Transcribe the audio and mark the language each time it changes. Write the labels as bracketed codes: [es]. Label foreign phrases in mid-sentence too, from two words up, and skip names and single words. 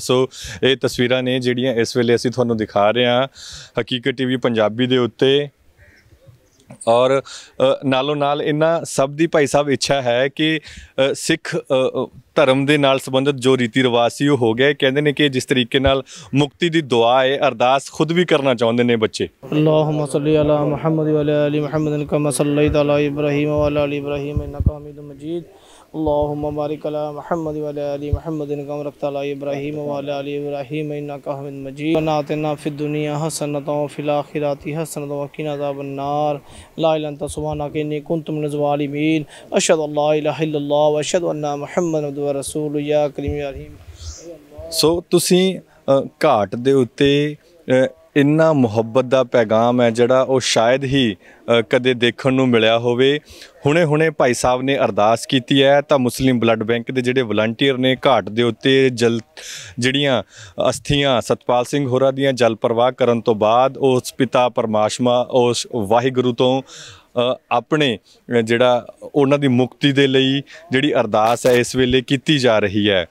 [pa] ਸੋ ਇਹ ਤਸਵੀਰਾਂ ਨੇ ਜਿਹੜੀਆਂ ਇਸ ਵੇਲੇ ਅਸੀਂ ਤੁਹਾਨੂੰ ਦਿਖਾ ਰਹੇ ਹਾਂ ਹਕੀਕਤ ਟੀਵੀ ਪੰਜਾਬੀ ਦੇ ਉੱਤੇ। ਔਰ ਨਾਲੋਂ ਨਾਲ ਇਹਨਾਂ ਸਭ ਦੀ ਭਾਈ ਸਾਹਿਬ ਇੱਛਾ ਹੈ ਕਿ ਸਿੱਖ ਧਰਮ ਦੇ ਨਾਲ ਸੰਬੰਧਿਤ ਜੋ ਰੀਤੀ ਰਿਵਾਜ ਸੀ ਉਹ ਹੋ ਗਿਆ। ਕਹਿੰਦੇ ਨੇ ਕਿ ਜਿਸ ਤਰੀਕੇ ਨਾਲ ਮੁਕਤੀ ਦੀ ਦੁਆ ਹੈ, ਅਰਦਾਸ ਖੁਦ ਵੀ ਕਰਨਾ ਚਾਹੁੰਦੇ ਨੇ ਬੱਚੇ। [ar] اللهم صل على محمد وعلى آل محمد كما صليت على إبراهيم وعلى آل إبراهيم إنك حميد مجيد. اللهم بارك على محمد وعلى آل محمد كما باركت على إبراهيم وعلى آل إبراهيم إنك حميد مجيد. ربنا آتنا في الدنيا حسنة وفي الآخرة حسنة وقنا عذاب النار. لا إله إلا سبحانك إني كنت من الظالمين أشهد أن لا إله إلا الله وأشهد أن محمدا عبده ورسوله. يا كريم يا رحيم. [pa] ਸੋ ਤੁਸੀਂ ਘਾਟ ਦੇ ਉੱਤੇ ਇੰਨਾ ਮੁਹੱਬਤ ਦਾ ਪੈਗਾਮ ਹੈ ਜਿਹੜਾ ਉਹ ਸ਼ਾਇਦ ਹੀ ਕਦੇ ਦੇਖਣ ਨੂੰ ਮਿਲਿਆ ਹੋਵੇ। ਹੁਣੇ ਭਾਈ ਸਾਹਿਬ ਨੇ ਅਰਦਾਸ ਕੀਤੀ ਹੈ ਤਾਂ ਮੁਸਲਿਮ ਬਲੱਡ ਬੈਂਕ ਦੇ ਜਿਹੜੇ ਵਲੰਟੀਅਰ ਨੇ ਘਾਟ ਦੇ ਉੱਤੇ ਜਿਹੜੀਆਂ ਅਸਥੀਆਂ ਸਤਪਾਲ ਸਿੰਘ ਹੋਰਾਂ ਦੀਆਂ ਜਲ ਪ੍ਰਵਾਹ ਕਰਨ ਤੋਂ ਬਾਅਦ ਉਸ ਪਿਤਾ ਪਰਮਾਤਮਾ, ਉਸ ਵਾਹਿਗੁਰੂ ਤੋਂ ਆਪਣੇ ਜਿਹੜਾ ਉਹਨਾਂ ਦੀ ਮੁਕਤੀ ਦੇ ਲਈ ਜਿਹੜੀ ਅਰਦਾਸ ਹੈ ਇਸ ਵੇਲੇ ਕੀਤੀ ਜਾ ਰਹੀ ਹੈ।